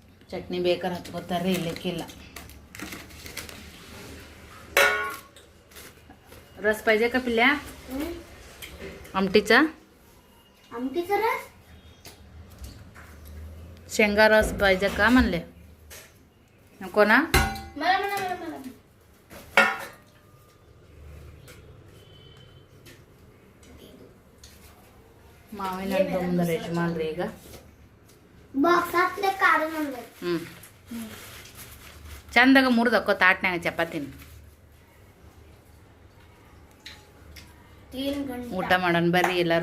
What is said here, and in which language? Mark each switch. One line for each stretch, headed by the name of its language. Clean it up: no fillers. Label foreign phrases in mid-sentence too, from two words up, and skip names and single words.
Kannada: ಚಟ್ನಿ ಬೇಕಾದ್ರೆ ಹಚ್ಕೋತಾರೆ, ಇಲ್ಲಕ್ಕಿಲ್ಲ.
Marathi: रस पाहिजे का पिल्ल्या? आमटीचा रस शेंगा रस पाहिजे का म्हणले? नको ना? मला
Kannada: ಮಾವಿನ ಹಣ್ಣು ತೊಗೊಂಡ್ರೆ ಯಜಮಾನ್ರಿ ಈಗ ಬಾಕ್ಸ್ ಹಾಕ್ಲೆ ಕಾರಣ ಚಂದಾಗ ಮುರಿದಕ್ಕೋ ತಾಟ್ನಾಗ ಚಪಾತಿನ ಊಟ ಮಾಡೋಣ ಬರ್ರಿ ಎಲ್ಲರೂ.